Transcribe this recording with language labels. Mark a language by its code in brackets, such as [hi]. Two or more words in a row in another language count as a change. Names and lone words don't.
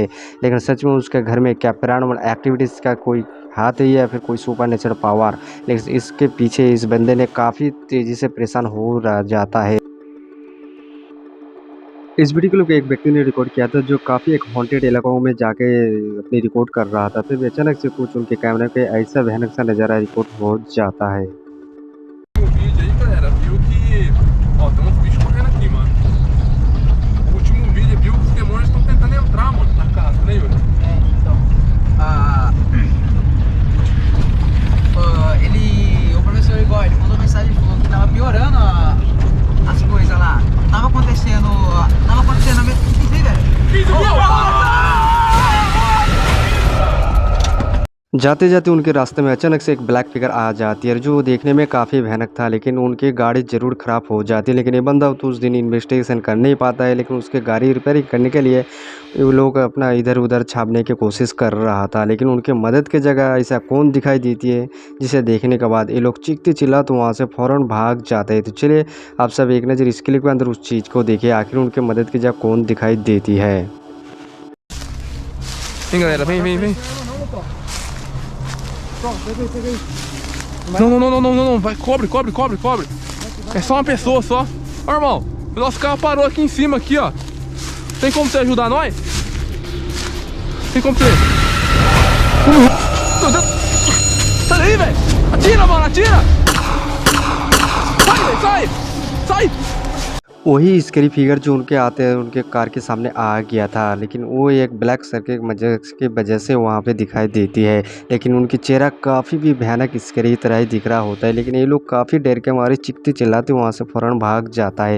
[hi] लेकिन सच में उसके घर में क्या [en] paranormal activities [hi] का कोई हाथ है या फिर कोई [en] supernatural power, [hi] लेकिन इसके पीछे इस बंदे ने काफ़ी तेज़ी से परेशान हो रह जाता है। इस वीडियो को एक व्यक्ति ने रिकॉर्ड किया था जो काफ़ी एक हॉन्टेड इलाकों में जाके अपनी रिकॉर्ड कर रहा था। फिर अचानक से कुछ उनके कैमरे पे ऐसा भयानक सा नज़ारा रिकॉर्ड हो जाता है। [pt] O vídeo aí, galera, viu que. Ó, tem uns bichos correndo aqui, mano. O último vídeo viu que os demônios estão tentando entrar, mano, na casa, né, Yuri? Então, o professor Igor, ele mandou mensagem, falou que tava piorando as coisas lá. Tava acontecendo a mesma coisa, [hi] जाते जाते उनके रास्ते में अचानक से एक [en] black figure [hi] आ जाती है जो देखने में काफ़ी भयानक था, लेकिन उनकी गाड़ी ज़रूर ख़राब हो जाती है। लेकिन ये बंदा तो उस दिन इन्वेस्टिगेशन कर नहीं पाता है, लेकिन उसके गाड़ी रिपेयरिंग करने के लिए वो लोग अपना इधर उधर छापने की कोशिश कर रहा था। लेकिन उनके मदद की जगह ऐसा कौन दिखाई देती है जिसे देखने के बाद ये लोग चीखते चिल्लाते वहाँ से फ़ौरन भाग जाते हैं। तो चलिए आप सब एक नज़र इस क्लिप के अंदर उस चीज़ को देखिए, आखिर उनके मदद की जगह कौन दिखाई देती है। [pt] Vem, galera, vem, vem, vem. Não, não, não, não, não, não, vai, cobre. É só uma pessoa só. Ó, irmão, o nosso carro parou aqui em cima, aqui, ó. Tem como você ajudar nós? Tem como você? Meu Deus. Sai daí, velho. Atira, mano, atira. Sai, velho, sai. [hi] वही [en] scary figure [hi] जो उनके आते हैं उनके कार के सामने आ गया था, लेकिन वो एक [en] black sir [hi] के वजह से वहाँ पे दिखाई देती है। लेकिन उनकी चेहरा काफ़ी भी भयानक स्कैरी तरह ही दिख रहा होता है, लेकिन ये लोग काफ़ी डर के मारे चिल्लाते चिल्लाते वहाँ से फ़ौरन भाग जाता है।